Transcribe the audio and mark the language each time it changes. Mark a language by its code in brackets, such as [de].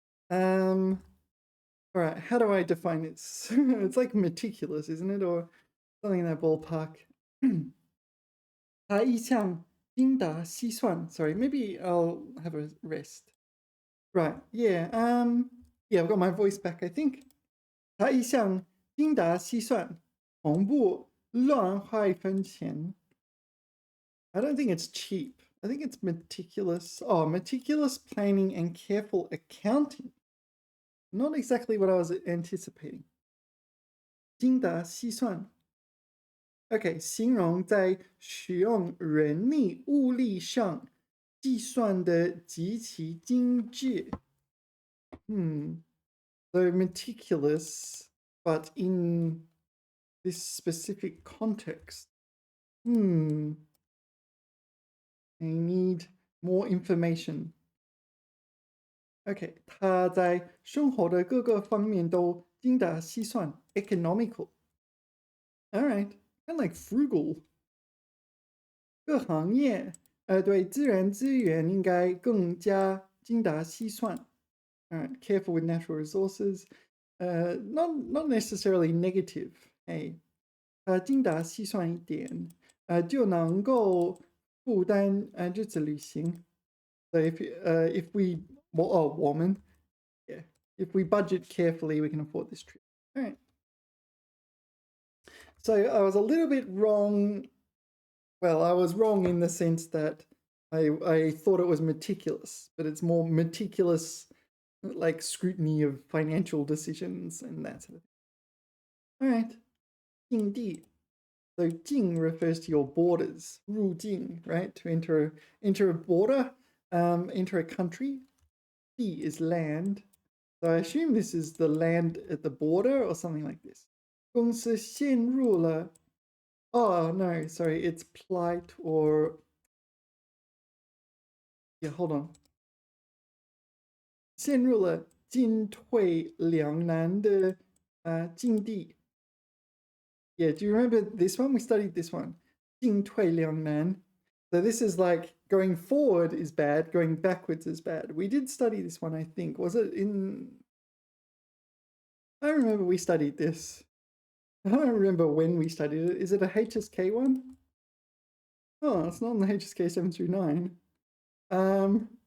[en] All right, how do I define this? It's like meticulous, isn't it? Or something in that ballpark. [zh] 他一向精打细算. [en] Sorry, maybe I'll have a rest. Right, yeah. Yeah, I've got my voice back, I think. [zh] 他一向精打细算，从不乱花一分钱. [en] I don't think it's cheap. I think it's meticulous. Oh, meticulous planning and careful accounting. Not exactly what I was anticipating. [zh] 精打细算. Okay, 形容在使用人力物力上计算的极其精致. [en] So meticulous, but in this specific context. I need more information. [zh] Okay, 他在生活的各个方面都精打细算 economical. [en] All right, kind of like frugal. [zh] 各行业对自然资源应该更加精打细算. [en] All right, careful with natural resources. Not necessarily negative. [zh] Hey, 精打细算一点就能够负担日子旅行. [en] So if we woman, yeah, if we budget carefully, we can afford this trip. All right. So I was a little bit wrong. Well, I was wrong in the sense that I thought it was meticulous, but it's more meticulous, like scrutiny of financial decisions and that sort of thing. All right. [zh] 境地. [en] So 境 refers to your borders. 入境, right? To enter a border, enter a country. 地 is land. So I assume this is the land at the border or something like this. [zh] 公司陷入了. [en] Oh, no, sorry, it's plight or... Yeah, hold on. [zh] 陷入了进退两难的境地. [en] Yeah, do you remember this one? We studied this one. 进退两难. So this is like going forward is bad, going backwards is bad. We did study this one, I think. Was it in... I remember we studied this. I don't remember when we studied it. Is it a HSK one? Oh, it's not in the HSK 7 through 9.